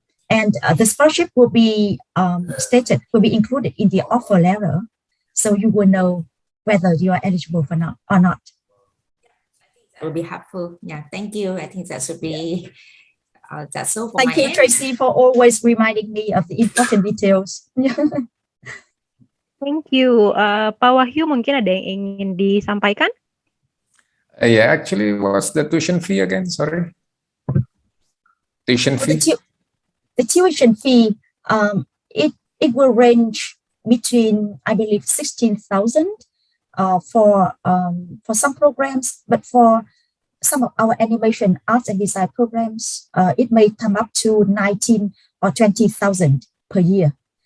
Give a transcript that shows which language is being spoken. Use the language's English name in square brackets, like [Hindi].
[English] And the scholarship will be will be included in the offer letter, so you will know whether you are eligible for or not. That will be helpful. Yeah, thank you. I think that should be that's all for Thank my you, end. Tracy, for always reminding me of the important details. Thank you. [Indonesian] Pak Wahyu, mungkin ada yang ingin disampaikan? [English] Yeah, actually, what's the tuition fee again? Sorry. Tuition fee? The tuition fee, it will range between, I believe, 16,000 for some programs, but for some of our animation, arts and design programs, it may come up to 19 or 20,000 per year.